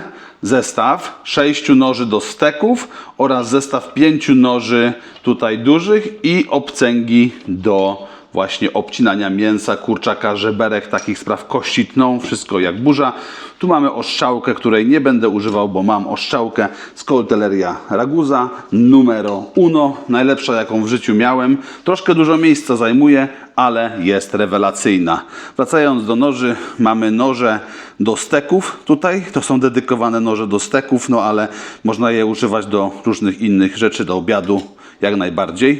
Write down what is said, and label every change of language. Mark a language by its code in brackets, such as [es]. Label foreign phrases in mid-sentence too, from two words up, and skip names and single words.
[pl] Zestaw 6 noży do steków oraz zestaw 5 noży tutaj dużych i obcęgi do właśnie obcinania mięsa, kurczaka, żeberek, takich spraw, kości tną, wszystko jak burza. Tu mamy ostrzałkę, której nie będę używał, bo mam ostrzałkę z Coltelleria Ragusa [it] numero uno, [pl] najlepsza jaką w życiu miałem. Troszkę dużo miejsca zajmuje, ale jest rewelacyjna. Wracając do noży, mamy noże do steków tutaj, to są dedykowane noże do steków, no ale można je używać do różnych innych rzeczy, do obiadu jak najbardziej.